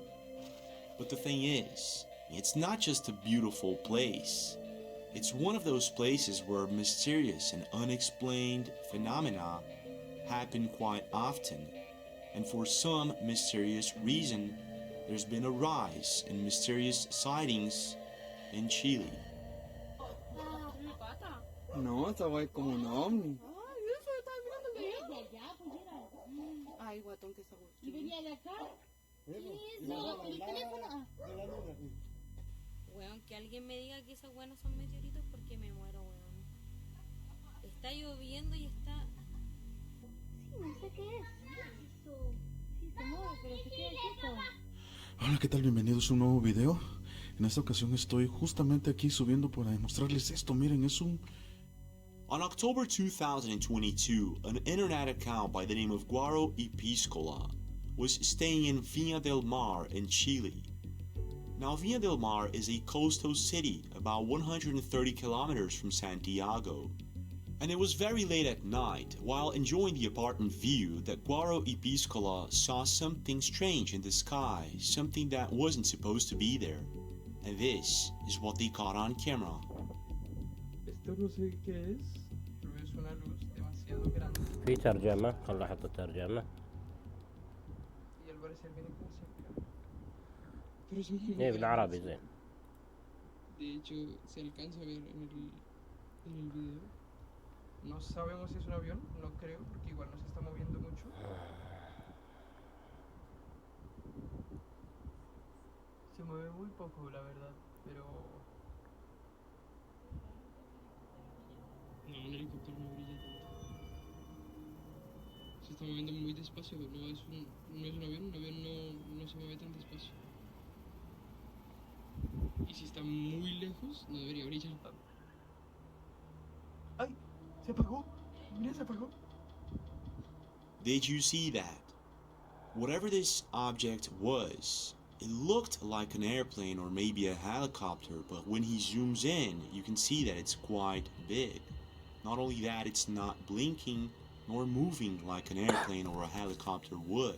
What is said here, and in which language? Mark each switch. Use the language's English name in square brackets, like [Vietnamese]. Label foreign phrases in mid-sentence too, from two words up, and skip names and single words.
[English] But the thing is, it's not just a beautiful place. It's one of those places where mysterious and unexplained phenomena happen quite often. And for some mysterious reason, there's been a rise in mysterious sightings in Chile. [Spanish] No, estaba como un ovni. Ay, guatón, que sabor. ¿Y venía de acá? ¿Qué es eso? ¿El teléfono? Weón, que alguien me diga que esas weonas son meteoritos porque me muero, weón. Está lloviendo y está... Sí, no sé qué es. Eso. Sí, se mueve, pero se queda quieto. Hola, ¿qué tal? Bienvenidos a un nuevo video. En esta ocasión estoy justamente aquí subiendo para demostrarles esto. Miren, es un... [English] On October 2022, an internet account by the name of Guaro Episcola was staying in Viña del Mar in Chile. Now, Viña del Mar is a coastal city about 130 kilometers from Santiago. And it was very late at night, while enjoying the apartment view, that Guaro Episcola saw something strange in the sky, something that wasn't supposed to be there. And this is what they caught on camera. [Spanish] Esto no sé qué es, pero es una luz demasiado grande. [Arabic] في ترجمة، خل أحط الترجمة. [Spanish] Y al parecer viene como cerca. Pero es muy [Arabic] إيه بالعربي زين. [Spanish] De hecho, se alcanza a ver en el video. No sabemos si es un avión, no creo, porque igual no se está moviendo mucho. Se mueve muy poco, la verdad, pero... No, un helicóptero no brilla tanto. Se está moviendo muy despacio, no es un avión no se mueve tan despacio. Y si está muy lejos, no debería brillar tanto. ¡Ay! ¡Se apagó! ¡Mira, se apagó! [English] Did you see that? Whatever this object was, it looked like an airplane or maybe a helicopter, but when he zooms in, you can see that it's quite big. Not only that, it's not blinking nor moving like an airplane or a helicopter would.